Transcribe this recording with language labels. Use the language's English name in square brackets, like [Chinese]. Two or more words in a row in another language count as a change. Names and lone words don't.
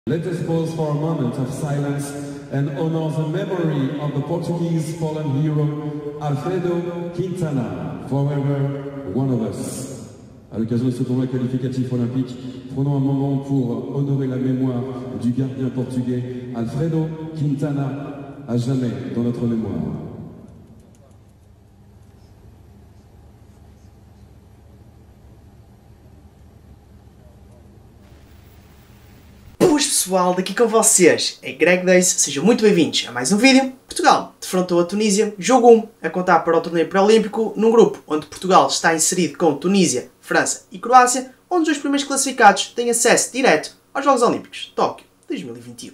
[English] Let us pause for a moment of silence and honor the memory of the Portuguese fallen hero Alfredo Quintana, forever one of us. [French] À l'occasion de ce tournoi qualificatif olympique, prenons un moment pour honorer la mémoire du gardien portugais Alfredo Quintana, à jamais dans notre mémoire. [Portuguese] Boas pessoal, daqui com vocês é Greg Dace, sejam muito bem-vindos a mais um vídeo. Portugal defrontou a Tunísia, jogo 1 a contar para o torneio pré-olímpico, num grupo onde Portugal está inserido com Tunísia, França e Croácia, onde os dois primeiros classificados têm acesso direto aos Jogos Olímpicos de Tóquio 2021.